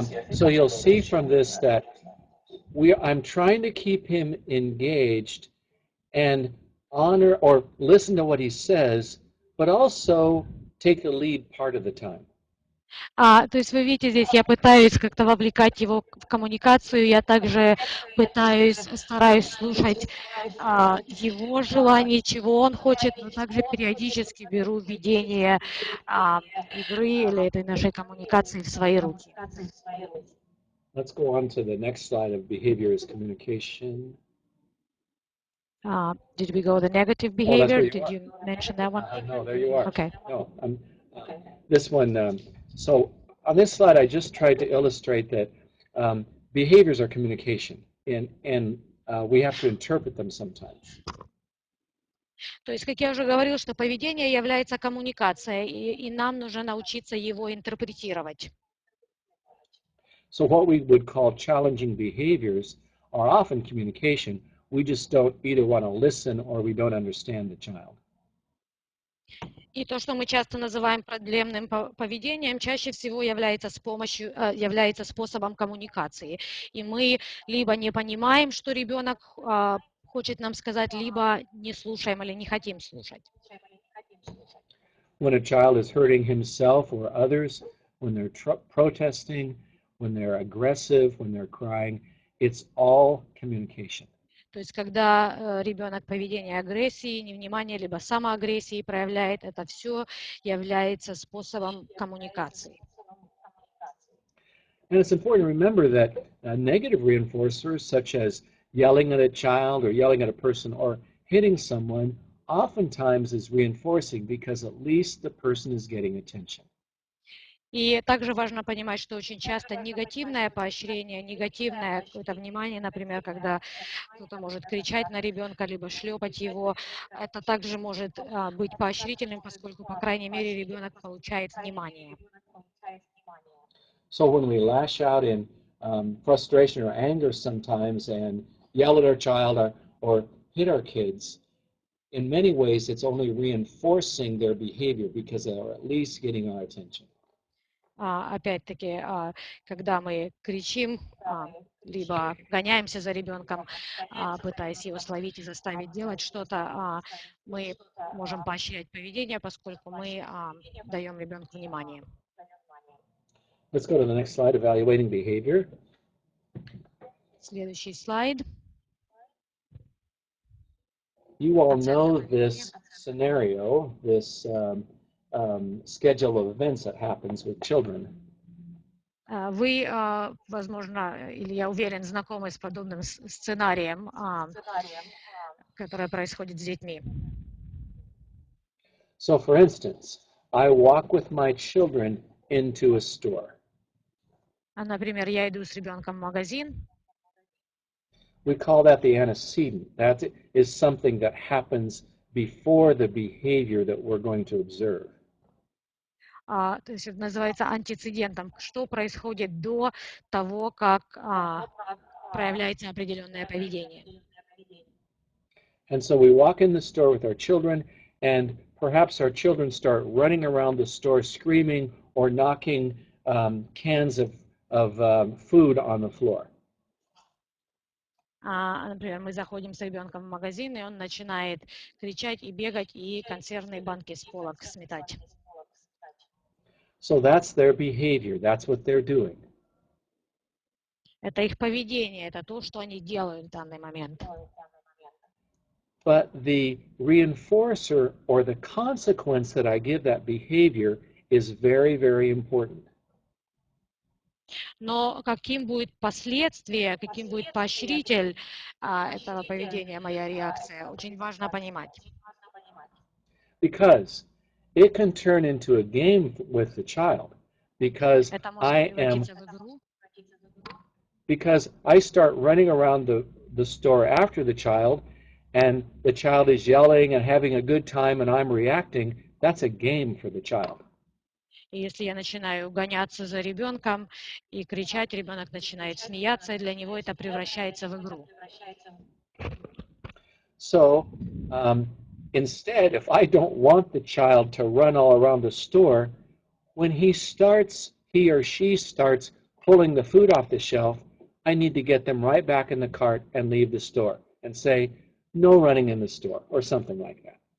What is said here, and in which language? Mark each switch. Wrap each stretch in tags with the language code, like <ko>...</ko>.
<en>So you'll see from this that I'm trying to keep him engaged and honor or listen to what he says, but also take the lead part of the time.</en> <ru>То есть вы видите, здесь я пытаюсь как-то вовлекать его в коммуникацию, я также стараюсь слушать его желания, чего он хочет, но также периодически беру ведение игры или этой нашей коммуникации в свои руки.</ru> <en>Let's go on to the next slide of behavior as communication. Did we go the negative behavior? Did you mention that one? No, there you are. Okay. No, this one. So on this slide, I just tried to illustrate that behaviors are communication, and we have to interpret them sometimes.</en> <ru>То есть, как я уже говорила, что поведение является коммуникацией, и нам нужно научиться его интерпретировать.</ru> <en>So what we would call challenging behaviors are often communication. We just don't either want to listen or we don't understand the child.</en> <ru>И то, что мы часто называем проблемным поведением, чаще всего является способом коммуникации. И мы либо не понимаем, что ребенок хочет нам сказать, либо не слушаем или не хотим слушать.</ru> <en>When a child is hurting himself or others, when they're protesting, when they're aggressive, when they're crying, it's all communication.</en> <ru>То есть, когда ребенок поведение агрессии, невнимания, либо самоагрессии проявляет, это все является способом коммуникации.</ru> <en>And it's important to remember that negative reinforcers, such as yelling at a child or yelling at a person or hitting someone, oftentimes is reinforcing because at least the person is getting attention.</en> <ru>И также важно понимать, что очень часто негативное поощрение, негативное какое-то внимание, например, когда кто-то может кричать на ребенка, либо шлепать его, это также может быть поощрительным, поскольку, по крайней мере, ребенок получает внимание.</ru> <en>So when we lash out in frustration or anger sometimes and yell at our child or hit our kids, in many ways it's only reinforcing their behavior because they are at least getting our attention.</en> <ru>Опять-таки, когда мы кричим, либо гоняемся за ребенком, пытаясь его словить и заставить делать что-то, мы можем поощрять поведение, поскольку мы даем ребенку внимание.</ru> <en>Let's go to the next slide, evaluating behavior.</en> <ru>Следующий слайд.</ru> <en>You all know this scenario, this schedule of events that happens with children.</en> <ru>Вы, возможно, или я уверен, знакомы с подобным сценарием, которое происходит с детьми.</ru> <en>So, for instance, I walk with my children into a store.</en> <ru>Например, я иду с ребенком в магазин.</ru> <en>We call that the antecedent. That is something that happens before the behavior that we're going to observe.</en> <ru>То есть это называется антецедентом. Что происходит до того, как проявляется определенное поведение.</ru> <en>And so we walk in the store with our children, and perhaps our children start running around the store screaming or knocking cans of food on the floor.</en> <ru>Например, мы заходим с ребенком в магазин, и он начинает кричать и бегать, и консервные банки с полок сметать.</ru> <en>So that's their behavior. That's what they're doing.</en> <ru>Это их поведение, это то, что они делают в данный момент.</ru> <en>But the reinforcer or the consequence that I give that behavior is very, very important.</en> <ru>Но каким будет последствие, каким будет поощритель этого поведения, моя реакция, очень важно понимать.</ru> <en>Because it can turn into a game with the child. Because I start running around the store after the child, and the child is yelling and having a good time, and I'm reacting. That's a game for the child.</en> <ru>И если я начинаю гоняться за ребенком и кричать, ребенок начинает смеяться, и для него это превращается в игру.</ru> <en>So instead, if I don't want the child to run all around the store, when he or she starts pulling the food off the shelf, I need to get them right back in the cart and leave the store and say, no running in the store, or something like that.</en>